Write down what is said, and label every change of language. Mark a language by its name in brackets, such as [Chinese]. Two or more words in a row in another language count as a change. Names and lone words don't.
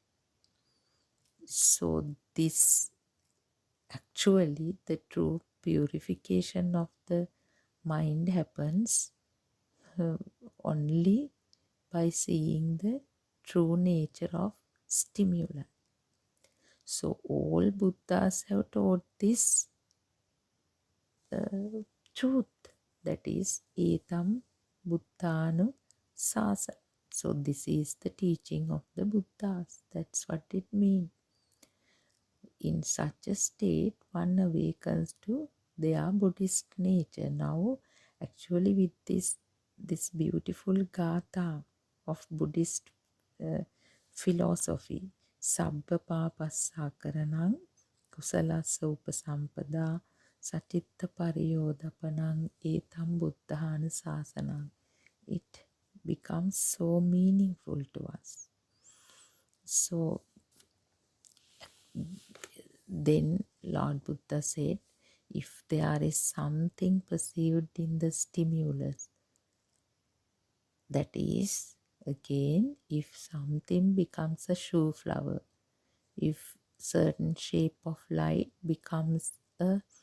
[English] So this actually the true purification of the mind happens only by seeing the true nature of stimuli. So all Buddhas have taught this truth, that is [Pali] etam buddhanu sasa. [English] So this is the teaching of the Buddhas. That's what it means. In such a state, one awakens to their Buddhist nature. Now, actually, with this beautiful gatha of Buddhist philosophy, [Pali] Sabba Papasakaranang, Kusalasa Upasampada, Satitta Pariyodapanang, Etam Buddhana Sasanang, [English] it becomes so meaningful to us. So, then Lord Buddha said, if there is something perceived in the stimulus, that is, again, if something becomes a shoe flower, if certain shape of light becomes a